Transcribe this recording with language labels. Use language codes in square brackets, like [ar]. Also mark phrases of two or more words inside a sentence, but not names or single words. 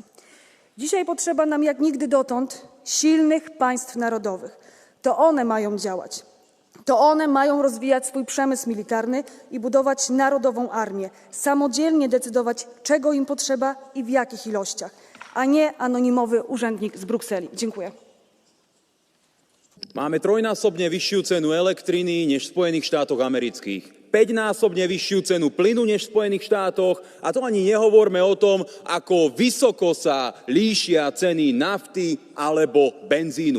[pl] Dzisiaj potrzeba nam jak nigdy dotąd silnych państw narodowych. To one mają działać. To one mają rozwijać swój przemysł militarny i budować narodową armię, samodzielnie decydować, czego im potrzeba i w jakich ilościach, a nie anonimowy urzędnik z Brukseli. Dziękuję. [sk] Máme trojnásobne vyššiu cenu elektriny než v Spojených štátoch amerických. 5-násobne vyššiu cenu plynu než v Spojených štátoch a to ani nehovorme o tom, ako vysoko sa líšia ceny nafty alebo benzínu.